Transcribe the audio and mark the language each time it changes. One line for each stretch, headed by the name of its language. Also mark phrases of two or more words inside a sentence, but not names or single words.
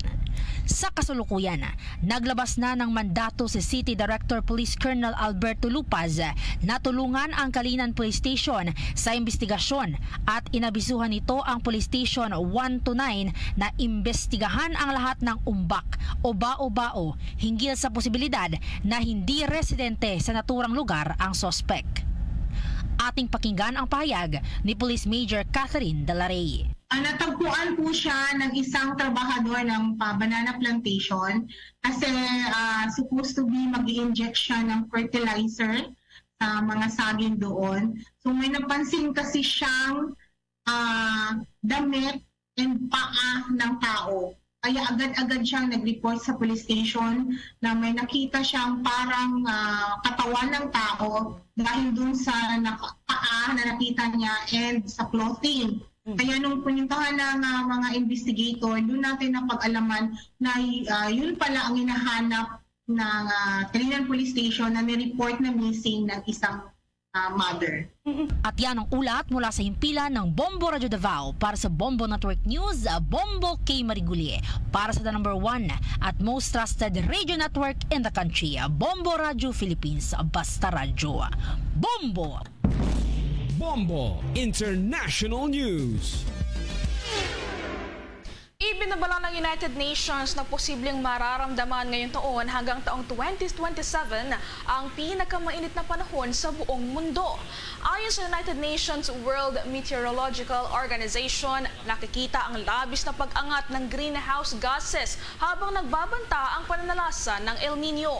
Filipino: Sa kasulukuyan, naglabas na ng mandato si City Director Police Colonel Alberto Lupaz na tulungan ang Kalinan Police Station sa investigasyon at inabisuhan nito ang Police Station 129 na imbestigahan ang lahat ng umbak o bao-bao hinggil sa posibilidad na hindi residente sa naturang lugar ang sospek. Ating pakinggan ang pahayag ni Police Major Catherine De La Rey. Natagpuan po siya ng isang trabahador ng
English: banana plantation
Filipino: kasi
English: supposed to be
Filipino: mag-i-inject siya ng fertilizer sa mga saging doon. So may napansin kasi siyang damit and paa ng tao. Kaya agad-agad siyang nag-report sa
English: police station
Filipino: na may nakita siyang parang katawan ng tao dahil dun sa paa na nakita niya and sa clothing. Kaya nung punintahan ng mga investigator, doon natin napag-alaman na yun pala ang hinahanap ng Kalinan Police Station na nireport na missing ng isang mother. At yan ang ulat mula sa himpilan ng Bombo Radio Davao para sa Bombo Network News, Bombo K.
English: Mariguli
Filipino: para sa
English: #1 at most trusted radio network in the country, Bombo Radio Philippines.
Filipino: Basta Radyo, Bombo! Bombo International News. Ibinabala ng United Nations na posibleng mararamdaman ngayong taon hanggang taong 2027 ang pinakamainit na panahon sa buong mundo. Ayon sa United Nations World Meteorological Organization, nakikita ang labis na pag-angat ng
English: greenhouse gases
Filipino: habang nagbabanta ang pananalasa ng El Nino.